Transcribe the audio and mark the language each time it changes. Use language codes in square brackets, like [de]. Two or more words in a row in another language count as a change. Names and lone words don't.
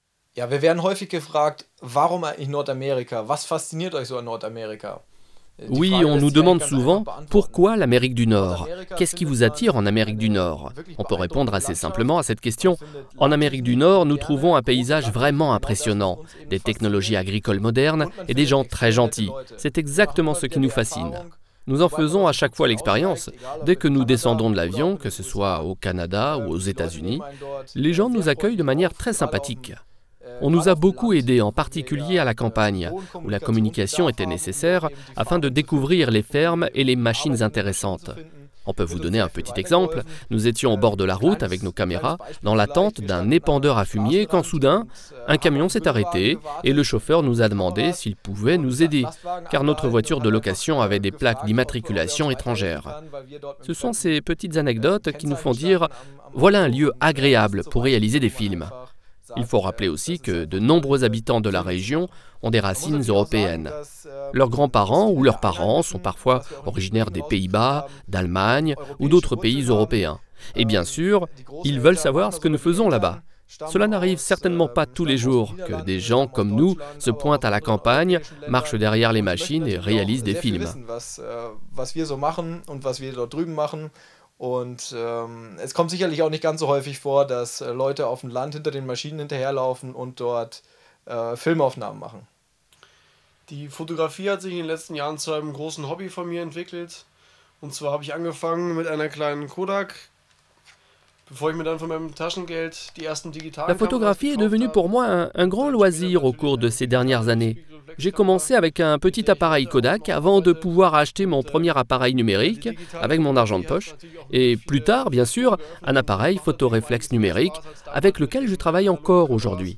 [de] Ja, wir werden häufig gefragt, warum eigentlich Nordamerika? Was fasziniert euch so an Nordamerika? Die [fr] Oui, [de] Frage [fr] on [de] lässt [fr] nous [de] sich eigentlich [fr] demande [de] ganz einfach [fr] souvent [de] beantworten. [fr] pourquoi l'Amérique du Nord? [de] Nordamerika [fr] Qu'est-ce qui [de] findet [fr] vous attire en [de] man [fr] Amérique du [de] eine [fr] Nord? [de] wirklich [fr] On peut répondre [de] beeindruckende [fr] assez [de] Landschaft. [fr] simplement à cette [de] Man [fr] question. [de] findet [fr] En Amérique du [de] Landtechnik, [fr] Nord, nous [de] moderne, [fr] trouvons un [de] große [fr] paysage vraiment [de] Landtechnik, genau das, was [fr] impressionnant, [de] uns eben [fr] des technologies [de] fasziniert. [fr] agricoles modernes [de] Und man [fr] et des [de] findet [fr] gens très [de] extrem nette [fr] gentils. [de] Leute. [fr] C'est [de] Wir machen [fr] exactement [de] immer [fr] ce qui [de] wieder [fr] nous [de] die [fr] fascine. [de] Erfahrung, [fr] Nous en [de] sobald man [fr] faisons [de] aus [fr] à [de] dem [fr] chaque fois [de] Flugzeug [fr] l'expérience. [de] aussteigt, egal ob [fr] Dès que [de] in [fr] nous [de] Kanada [fr] descendons de [de] oder auch [fr] l'avion, [de] in [fr] que [de] den [fr] ce soit [de] USA, [fr] au Canada ou aux [de] die Leute nehmen [fr] États-Unis, [de] einen dort [fr] les gens nous [de] sehr [fr] accueillent de [de] freundlich [fr] manière [de] auf, [fr] très [de] gerade auf [fr] sympathique. [de] dem [fr] On nous [de] gerade [fr] a [de] auf dem [fr] beaucoup [de] Land, [fr] aidés, en [de] wo wir [fr] particulier à [de] ja [fr] la campagne, [de] hohen [fr] où la communication [de] Kommunikationsbedarf [fr] était [de] haben, um [fr] nécessaire [de] dort eben die [fr] afin de [de] Farmen zu [fr] découvrir [de] finden, [fr] les [de] um [fr] fermes et les [de] die [fr] machines [de] arbeitenden Maschinen zu [fr] intéressantes. [de] finden. [fr] On peut [de] Wird [fr] vous [de] uns [fr] donner [de] sehr [fr] un [de] viel [fr] petit exemple. [de] weitergeholfen. [fr] Nous étions au bord de la route avec nos [de] Kleines [fr] caméras, [de] Beispiel [fr] dans [de] vielleicht, [fr] l'attente [de] wir [fr] d'un [de] standen [fr] épandeur [de] am [fr] à fumier, quand [de] Straßenrand [fr] soudain, [de] und [fr] un [de] haben [fr] camion [de] auf den [fr] s'est [de] Bürgerwagen [fr] arrêté et le [de] gewartet [fr] chauffeur [de] mit [fr] nous a [de] den [fr] demandé [de] Kameras [fr] s'il pouvait [de] und [fr] nous aider, [de] Lastwagen [fr] car notre [de] angehalten [fr] voiture [de] und [fr] de [de] hat einfach [fr] location avait des plaques [de] gefragt, ob wir uns [fr] d'immatriculation [de] weiterhelfen [fr] étrangères. [de] können, weil wir dort mit [fr] Ce [de] dem [fr] sont [de] fremden [fr] ces petites anecdotes qui nous font [de] Kennzeichen [fr] dire [de] standen am [fr] voilà un [de] Auto [fr] lieu [de] und das [fr] agréable [de] sind so [fr] pour réaliser [de] Beispiele, [fr] des [de] wo man [fr] films. [de] einfach [fr] Il faut [de] sagt, [fr] rappeler [de] das [fr] aussi [de] ist [fr] que de [de] einfach toll, [fr] nombreux [de] hier [fr] habitants de la [de] persönlich zu [fr] région [de] machen. [fr] ont des [de] Man muss [fr] racines [de] natürlich auch sagen, [fr] européennes. [de] dass [fr] Leurs [de] das [fr] grands-parents ou [de] viele [fr] leurs parents sont [de] Einheimischen, [fr] parfois [de] was wir auch in den [fr] originaires [de] Gesprächen [fr] des [de] rausgehört [fr] Pays-Bas, [de] haben, [fr] d'Allemagne ou [de] europäische [fr] d'autres [de] Wurzeln [fr] pays [de] haben. [fr] européens. Et bien sûr, [de] Die [fr] ils veulent [de] Großeltern, [fr] savoir [de] manchmal [fr] ce que nous [de] sogar die [fr] faisons [de] Eltern, [fr] là-bas. [de] stammen [fr] Cela n'arrive certainement pas tous les [de] stammen aus den [fr] jours que des [de] Niederlanden, [fr] gens [de] stammen aus [fr] comme nous [de] Deutschland, [fr] se [de] aber auch [fr] pointent à [de] aus [fr] la [de] anderen [fr] campagne, [de] europäischen [fr] marchent [de] Ländern [fr] derrière les [de] und möchten [fr] machines et [de] natürlich auch [fr] réalisent des [de] sehr viel [fr] films. [de] wissen, was wir so machen und was wir dort drüben machen. Und es kommt sicherlich auch nicht ganz so häufig vor, dass Leute auf dem Land hinter den Maschinen hinterherlaufen und dort Filmaufnahmen machen. Die Fotografie hat sich in den letzten Jahren zu einem großen Hobby von mir entwickelt. Und zwar habe ich angefangen mit einer kleinen Kodak, bevor ich mir dann von meinem Taschengeld die ersten digitalen [fr] La photographie est devenue pour moi un grand loisir au cours de ces dernières années. J'ai commencé avec un petit appareil Kodak avant de pouvoir acheter mon premier appareil numérique avec mon argent de poche et plus tard, bien sûr, un appareil photoréflexe numérique avec lequel je travaille encore aujourd'hui.